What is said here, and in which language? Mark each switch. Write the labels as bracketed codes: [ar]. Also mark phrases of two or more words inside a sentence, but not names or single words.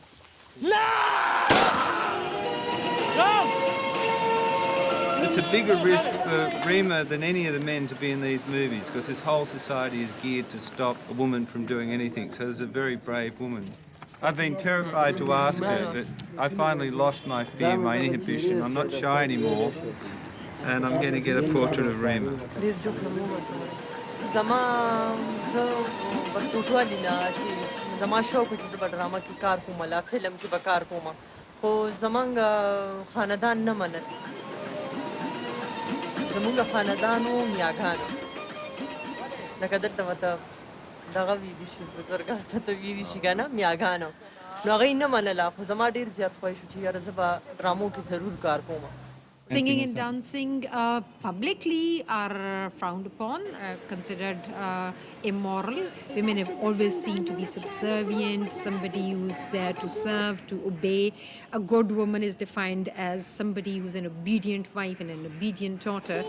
[en] It's a bigger risk for Rima than any of the men to be in these movies because this whole society is geared to stop a woman from doing anything. So there's a very brave woman. I've been terrified to ask her, but I finally lost my fear, my inhibition. I'm not shy anymore, and I'm going to get a portrait of Rima. [ps] زما شوق چې زه به ډرامه کې کار کوم لا فلم کې به کار کوم خو زمونږ خاندان نه منل زمونږ خاندانو میاګانو لکه دلته ورته دغه ویلي شي بزرګان ته ویلي شي که نه میاګانو نو هغوی نه منله خو زما ډېر زیات خوښ شو چې یاره زه به ډرامو کې ضرور کار کوم. [en] Singing and dancing publicly are frowned upon, considered immoral. Women have always seen to be subservient, somebody who's there to serve, to obey. A good woman is defined as somebody who's an obedient wife and an obedient daughter.